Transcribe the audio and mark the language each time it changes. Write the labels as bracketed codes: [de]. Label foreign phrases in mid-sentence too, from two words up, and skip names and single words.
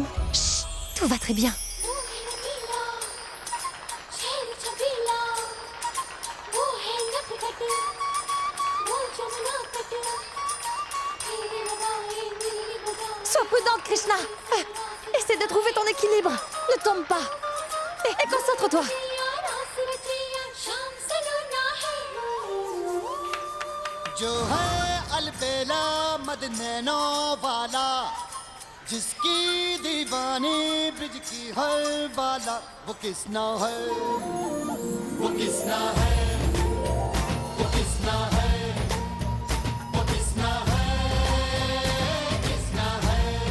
[fr] Chut, tout va très bien. Sois prudente, Krishna. Essaie de trouver ton équilibre. Ne tombe pas. Et concentre-toi. [hi] जो है अलबेला मद नैनों वाला जिसकी दीवानी ब्रिज की हर बाला वो किसना है वो किसना है वो किसना है वो किसना है किसना है